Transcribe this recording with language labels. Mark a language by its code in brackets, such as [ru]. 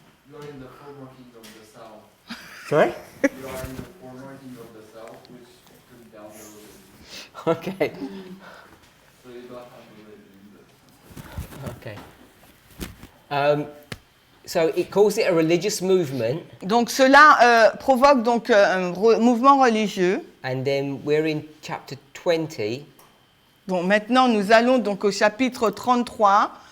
[en] You are in the former kingdom of the south. Sorry? You are in the former kingdom of the south, which took down the religion. Okay. So you don't have religion in the Okay. So it calls it a religious movement, [fr] Donc cela provoque donc un mouvement religieux. [en] and then we're in chapter 20. [fr] Bon, maintenant nous allons donc au chapitre 33,